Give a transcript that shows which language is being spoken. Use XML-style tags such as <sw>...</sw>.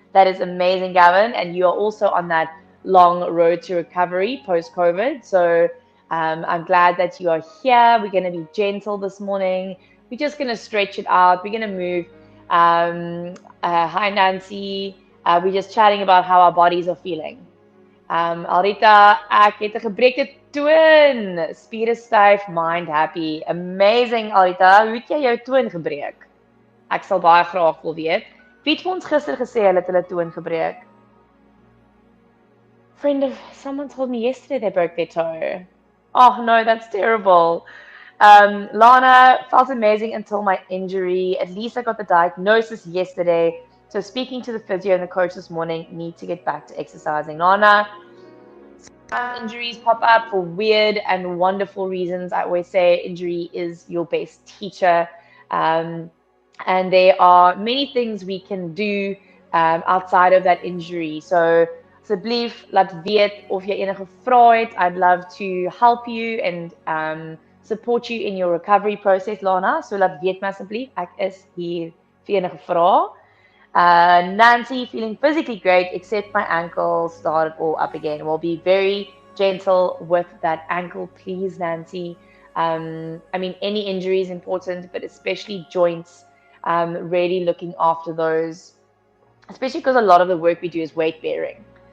<en>That is amazing, Gavin. And you are also on that long road to recovery post COVID. So I'm glad that you are here. We're going to be gentle this morning. We're just going to stretch it out. We're going to move. Hi, Nancy. We're just chatting about how our bodies are feeling.</en> <af>Alrita, ek het 'n gebreekte toon. Spiere styf,</af> <en>mind happy. Amazing, Alrita.</en> <af>Hoe het jy jou toon gebreek? Ek sal baie graag wil weet. Wie het vir ons gister gesê hulle het hulle toon gebreek?</af> <en>Friend of someone told me yesterday they broke their toe. Oh no, that's terrible. Lana felt amazing until my injury. At least I got the diagnosis yesterday. So speaking to the physio and the coach this morning, need to get back to exercising. Lana, injuries pop up for weird and wonderful reasons. I always say injury is your best teacher. And there are many things we can do outside of that injury.</en> <af>So asseblief laat weet of jy enige vrae het.</af> <en>I'd love to help you and support you in your recovery process, Lana.</en> <af>So laat weet my asseblief. Ek is hier vir enige vrae.</af> <en>Nancy, feeling physically great, except my ankle started all up again. We'll be very gentle with that ankle, please, Nancy. I mean, any injury is important, but especially joints, really looking after those, especially because a lot of the work we do is weight bearing.</en>